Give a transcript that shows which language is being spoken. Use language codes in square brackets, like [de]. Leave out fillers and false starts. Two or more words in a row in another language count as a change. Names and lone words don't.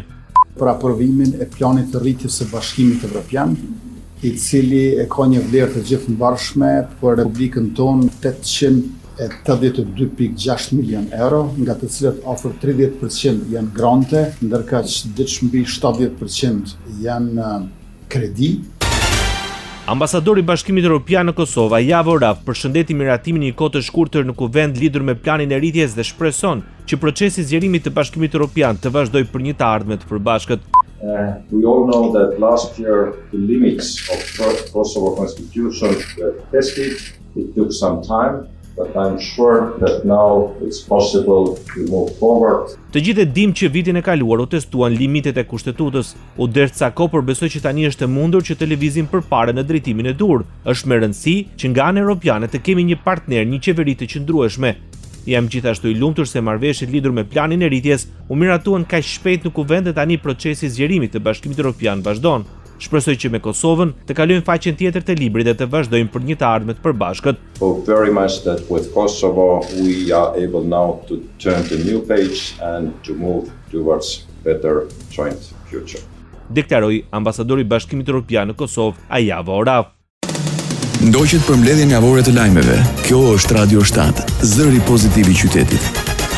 [sq] Për aprovimin e planit të rritjes së Bashkimit Evropian, i cili e ka një vlerë të gjithëmbarshme për Republikën tonë 882.6 milion euro, nga të cilët afër 30% janë grante, ndërka që diç mbi 70% janë kredi. Ambasadori i Bashkimit Evropian në Kosovë, Ajavo Oraf, përshëndeti miratimin një kohë të shkurtër në kuvend lidhur me planin e rritjes dhe shpreson që procesi i zgjerimit të Bashkimit Evropian të vazhdojë për një të ardhme të përbashkët. [en] We all know that last year the limits of Kosovo constitution were tested. It took some time, but I'm sure that now it's possible to move forward. [sq] Të gjithë e dim që vitin e kaluar u testuan limitet e kushtetutës, u derdh ca kohë, por besoj që tani është e mundur që të lëvizim përpara në drejtimin e dur. Është me rëndësi që nga ana europiane të kemi një partner, një qeveri të qëndrueshme. Jam gjithashtu i lumtur se marrëveshjet lidhur me planin e rritjes u miratuan kaq shpejt në kuvend dhe tani procesi i zgjerimit të Bashkimit Evropian vazhdon. Shpresoj që me Kosovën të kalojmë faqen tjetër të librit dhe të vazhdojmë për një të ardhme të përbashkët. [en] Hope very much that with Kosovo we are able now to turn the new page and to move towards better joint future. [sq] Deklaroi ambasadori i Bashkimit Evropian në Kosovë, Ajavo Oraf. Ndoqët për mbledhjen javore të lajmeve. Kjo është Radio 7, zëri pozitiv i qytetit.